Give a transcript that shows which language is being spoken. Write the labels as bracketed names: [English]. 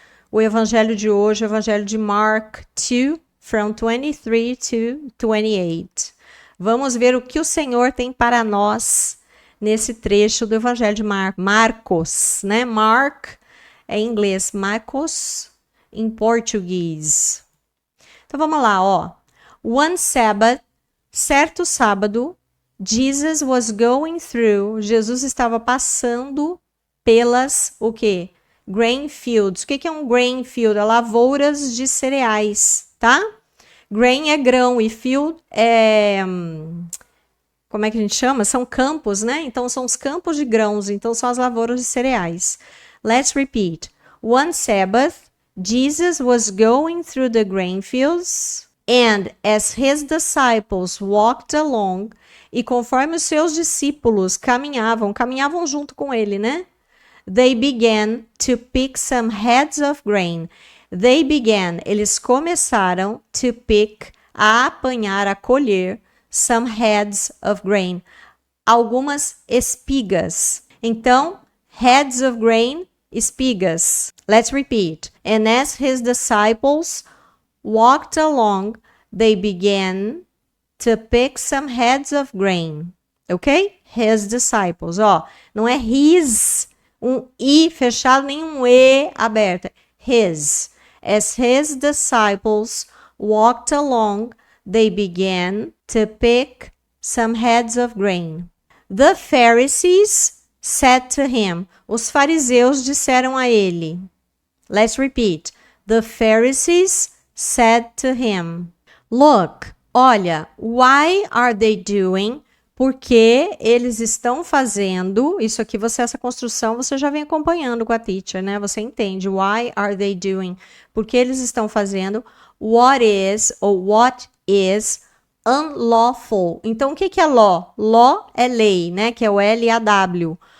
[Portuguese] O evangelho de hoje, o evangelho de Mark 2, [English] from 23 to 28. [Portuguese] Vamos ver o que o Senhor tem para nós nesse trecho do evangelho de Marcos, né? Mark é em inglês, Marcos em português. Então vamos lá, ó. [English] One Sabbath, [Portuguese] certo sábado, [English] Jesus was going through, [Portuguese] Jesus estava passando pelas, o quê? [English] Grain fields. [Portuguese] O que é um grain field? É lavouras de cereais, tá? Grain é grão e field é... Como é que a gente chama? São campos, né? Então são os campos de grãos, então são as lavouras de cereais. [English] Let's repeat. One Sabbath, Jesus was going through the grain fields, and as his disciples walked along, [Portuguese] e conforme os seus discípulos caminhavam junto com ele, né? [English] They began to pick some heads of grain. They began, [Portuguese] eles começaram [English] to pick, [Portuguese] a apanhar, a colher, [English] some heads of grain, [Portuguese] algumas espigas. [English] Então, heads of grain, espigas. Let's repeat. And as his disciples walked along, they began to pick some heads of grain. Ok? His disciples. [Portuguese] Ó, não é his, um I fechado, nem um E aberto. [English] His. As his disciples walked along, they began to pick some heads of grain. The Pharisees said to him. [Portuguese] Os fariseus disseram a ele. [English] Let's repeat. The Pharisees said to him. Look, olha, why are they doing? [Portuguese] Porque eles estão fazendo, isso aqui essa construção você já vem acompanhando com a teacher, né? Você entende, [English] why are they doing? [Portuguese] Porque eles estão fazendo [English] what is unlawful. [Portuguese] Então, o que é law? Law é lei, né? Que é o L-A-W.